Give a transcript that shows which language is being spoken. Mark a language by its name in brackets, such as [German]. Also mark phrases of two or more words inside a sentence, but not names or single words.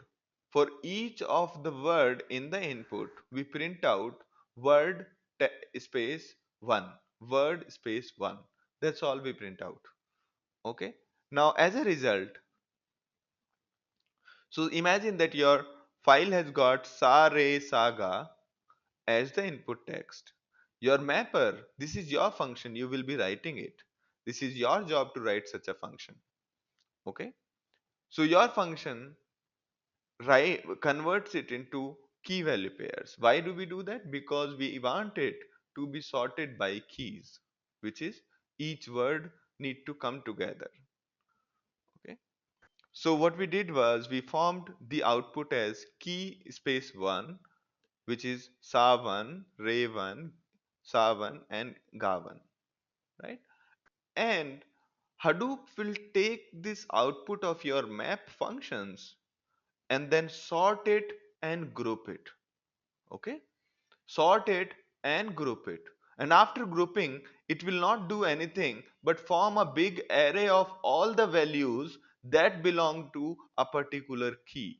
[English] For each of the word in the input, we print out word space 1, word space 1. That's all we print out. Okay. Now, as a result, so imagine that your file has got sa re saga as the input text. Your mapper, this is your function, you will be writing it. This is your job to write such a function. Okay. So your function converts it into key value pairs. Why do we do that? Because we want it to be sorted by keys, which is each word need to come together. Okay. So what we did was we formed the output as key space 1, which is sa1, re1, sa1 and ga1, right? And Hadoop will take this output of your map functions and then sort it and group it. Okay, sort it and group it, and after grouping it will not do anything but form a big array of all the values that belong to a particular key.